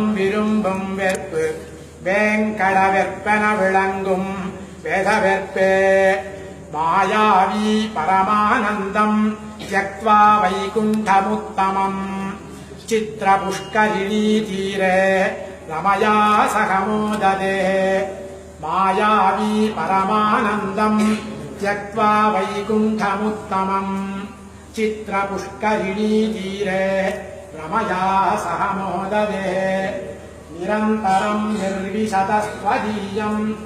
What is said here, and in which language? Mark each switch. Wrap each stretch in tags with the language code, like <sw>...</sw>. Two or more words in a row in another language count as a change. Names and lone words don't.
<ta>விரும்பும் வெற்பு வேங்கட வெற்பன விளங்கும் வேத</ta> <sa>வெற்பே मायावी परमानन्दं त्यक्त्वा वैकुण्ठमुत्तमं चित्र पुष्करिणी तीरे रमया सहमोदते मायावी परमानन्दम् त्यक्त्वा वैकुण्ठमुत्तमम् चित्रपुष्करिणी तीरे रमया सह मोददे निरन्तरम् निर्विशतस्त्वदीयम्</sa>